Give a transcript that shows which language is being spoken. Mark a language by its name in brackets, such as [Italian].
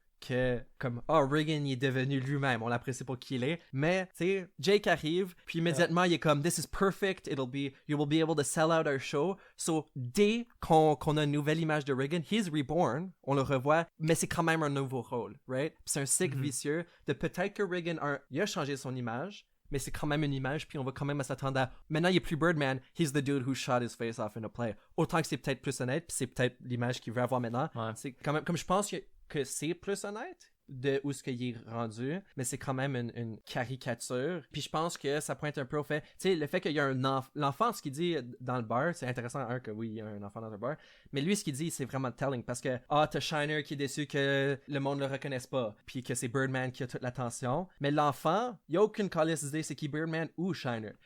[French] que comme Reagan il est devenu lui-même, on l'apprécie pour qui il est, mais tu sais Jake arrive puis immédiatement il est comme [English] this is perfect, you will be able to sell out our show. So [French] dès qu'on a une nouvelle image de Reagan, [English] he's reborn, [French] on le revoit, mais c'est quand même un nouveau rôle, [English] right? [French] Puis c'est un cycle vicieux de peut-être que Reagan il a changé son image, mais c'est quand même une image, puis on va quand même s'attendre à... Maintenant, il est plus [English] Birdman, he's the dude who shot his face off in a play. [French] Autant que c'est peut-être plus honnête, puis c'est peut-être l'image qu'il veut avoir maintenant. C'est quand même... Comme je pense que c'est plus honnête de où ce qu'il est rendu, mais c'est quand même une caricature. Puis je pense que ça pointe un peu au fait... Tu sais, le fait qu'il y a l'enfant, ce qu'il dit dans le bar, c'est intéressant, que oui, il y a un enfant dans le bar, mais lui, ce qu'il dit, c'est vraiment telling, parce que, t'as Shiner qui est déçu que le monde le reconnaisse pas, puis que c'est Birdman qui a toute l'attention, mais l'enfant, il y a aucune calice d'idée c'est qui Birdman ou Shiner.